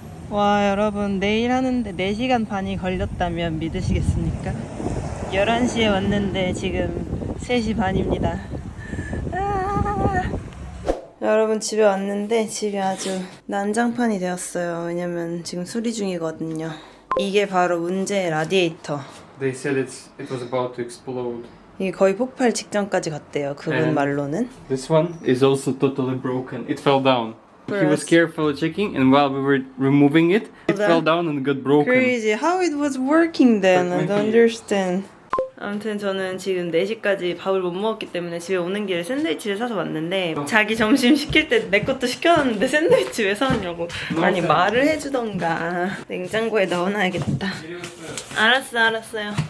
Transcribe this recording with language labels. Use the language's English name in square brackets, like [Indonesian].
[Korean] 와 여러분 내일 하는데 4시간 반이 걸렸다면 믿으시겠습니까? 11시에 왔는데 지금 3시 반입니다. 여러분 집에 왔는데 집이 아주 난장판이 되었어요. 왜냐면 지금 수리 중이거든요. 이게 바로 문제의 라디에이터. [English] They said it was about to explode. [Korean] 이게 거의 폭발 직전까지 갔대요. 그분 말로는. [English] This one is also totally broken. It fell down. He was carefully checking, and while we were removing it, it fell down and got broken. Crazy. How it was working then? I don't understand. [Korean] 아무튼 저는 지금 4시까지 밥을 못 먹었기 때문에 집에 오는 길에 샌드위치를 사서 왔는데 자기 점심 시킬 때 내 것도 시켜놨는데 샌드위치 왜 사왔냐고. 아니 말을 해주던가. 냉장고에 넣어놔야겠다. 알았어요.